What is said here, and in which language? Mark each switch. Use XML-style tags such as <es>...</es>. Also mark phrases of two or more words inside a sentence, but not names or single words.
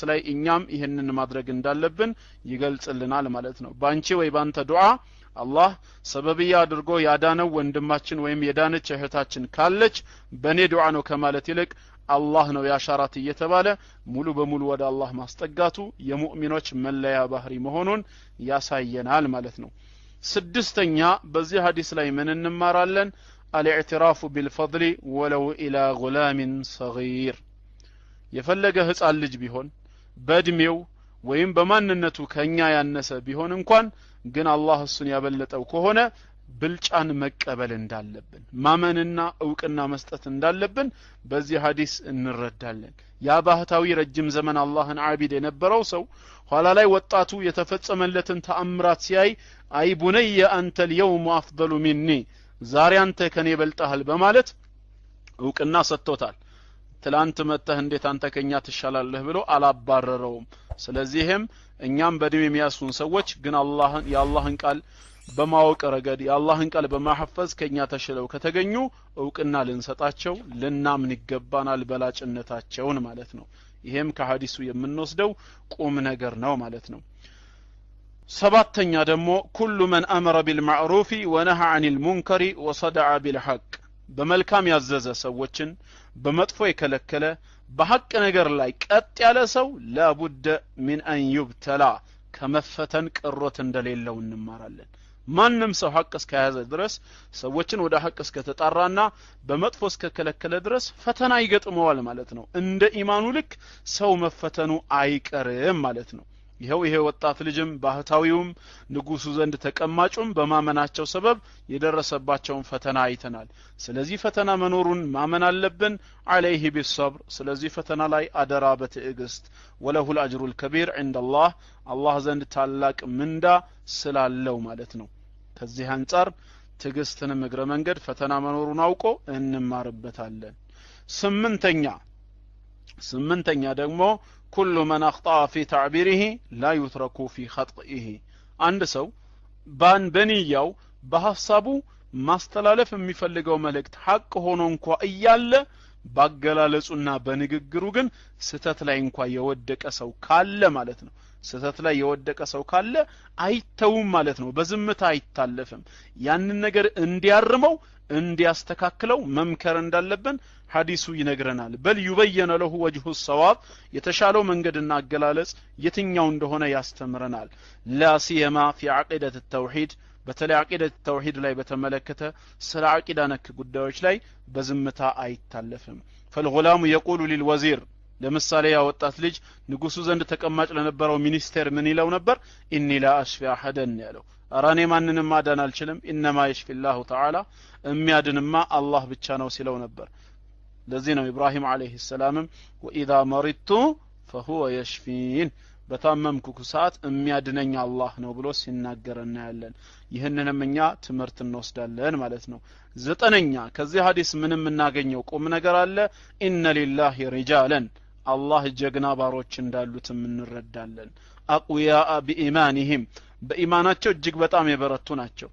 <am>ላይ እኛም ይሄንን ማድረግ እንዳለብን ይገልጽልናል ማለት ነው ባንቺ ወይ ባንተ ዱዓ አላህ ሰበብያ አድርጎ ያዳነው ወንድማችን ወይም የዳነች እህታችን ካለች በኔ ዱዓ ነው ከማለት ይልቅ አላህ ነው ያሻራት እየተባለ ሙሉ በሙሉ ወደ አላህ ማስጠጋቱ የሙእሚኖች መለያ ባህሪ መሆኑን ያሳየናል ማለት ነው ስድስተኛ በዚህ ሐዲስ ላይ ምን እንማራለን</am> <ar>الاعتراف بالفضل ولو الى غلام صغير</ar> <am>የፈለገ ህፃን ልጅ ቢሆን በእድሜው ወይም በማንነቱ ከኛ ያነሰ ቢሆን እንኳን ግን አላህ እሱን ያበለጠው ከሆነ ብልጫን መቀበል እንዳለብን ማመንና ዕውቅና መስጠት እንዳለብን በዚህ ሐዲስ እንረዳለን ያ ባህታዊ ረጅም ዘመን አላህን ዓቢድ የነበረው ሰው ኋላ ላይ ወጣቱ የተፈጸመለትን ተአምራት ሲያይ</am> <ar>أي بني</ar> <am>አንተ</am> <ar>اليوم افضل مني</ar> <am>ዛሬ አንተ ከኔ በልጣሃል በማለት ዕውቅና ሰጥቶታል ትላንት መተህ እንዴት አንተ ከኛ ትሻላለህ ብሎ አላባረረውም ስለዚህም እኛም በድም የሚያስፉን ሰዎች ግን የአላህን ቃል በማወቅ ረገድ የአላህን ቃል በማሐፈዝ ከኛ ተሽለው ከተገኙ ዕውቅና ልንሰጣቸው ልናምን ይገባናል በላጭነታቸውን ማለት ነው ይሄም ከሐዲሱ የምንወስደው ቁም ነገር ነው ማለት ነው ሰባተኛ ደግሞ</am> <ar>كل من امر بالمعروف ونهى عن المنكر وصدع بالحق</ar> <am>በመልካም ያዘዘ ሰዎችን በመጥፎ የከለከለ በሐቅ ነገር ላይ ቀጥ ያለ ሰው</am> <ar>لابد من ان يبتلى</ar> <am>ከመፈተን ቅሮት እንደሌለው እንማራለን ማንንም ሰው ሐቅ እስከያዘ ድረስ ሰዎችን ወደ ሐቅ እስከተጣራና በመጥፎ እስከከለከለ ድረስ ፈተና ይገጥመዋል ማለት ነው እንደ ኢማኑ ልክ ሰው መፈተኑ አይቀርም ማለት ነው ይሄ ወጣት ልጅም ባህታዊውም ንጉሱ ዘንድ ተቀማጩም በማመናቸው ሰበብ የደረሰባቸውን ፈተና አይተናል ስለዚህ ፈተና መኖሩን ማመን አለብን</am> <ar>عليه بالصبر</ar> <am>ስለዚህ ፈተና ላይ አደራ በትዕግስት</am> <ar>وله الاجر الكبير عند الله</ar> <am>አላህ ዘንድ ታላቅ ምንዳ ስላለው ማለት ነው ከዚህ አንፃር ትዕግስትን እግረ መንገድ ፈተና መኖሩን አውቆ እንማርበታለን ስምንተኛ ደግሞ</am> <ar>كل من اخطا في تعبيره لا يترك في خطئه</ar> <am>አንድ ሰው በንያው በሐሳቡ ማስተላለፍ የሚፈልገው መልእክት ሐቅ ሆኖ እንኳን እያለ ባገላለጹና በንግግሩ ግን ስተት ላይ እንኳን የወደቀ ሰው ካለ ማለት ነው ስተት ላይ የወደቀ ሰው ካለ አይተውም ማለት ነው በዝምታ አይታለፍም ያንን ነገር እንዲያርመው እንዲያስተካክለው መምከር እንዳለብን ሐዲሱ ይነግረናል</am> <ar>بل يبين له وجه الصواب</ar> <am>የተሻለው መንገድና አገላለጽ የትኛው እንደሆነ ያስተምረናል</am> <ar>لا سيما في عقيدة التوحيد</ar> <am>በተለይ</am> <ar>عقيدة التوحيد</ar> <am>ላይ በተመለከተ ስለ አቂዳ ነክ ጉዳዮች ላይ በዝምታ አይታለፍም</am> <ar>فالغلام يقول للوزير</ar> <am>ለምሳሌ ያ ወጣት ልጅ ንጉሱ ዘንድ ተቀማጭ ለነበረው ሚኒስቴር ምን ይለው ነበር</am> <ar>إني لا أشفي أحدا</ar> <am>ያለው አራኔ ማንንም ማዳን አልችልም</am> <ar>انما يشفي الله تعالى</ar> <am>የሚያድንማ አላህ ብቻ ነው ሲለው ነበር ለዚህ ነው ኢብራሂም</am> <ar>عليه السلام واذا مرضت فهو يشفين</ar> <am>በታመምኩ ሰዓት የሚያድነኝ አላህ ነው ብሎ ሲናገር እናያለን። ይህንንም እኛ ትምህርት እንወስዳለን ማለት ነው። ዘጠነኛ ከዚህ ሐዲስ ምንም እናገኘው ቁም ነገር አለ።</am> <ar>إن لله رجالا</ar> <am>አላህ ጀግና ባሮች እንዳሉትም እንረዳለን።</am> <ar>أقوياء بإيمانهم</ar> <am>በኢማናቸው እጅግ በጣም የበረቱ ናቸው።</am>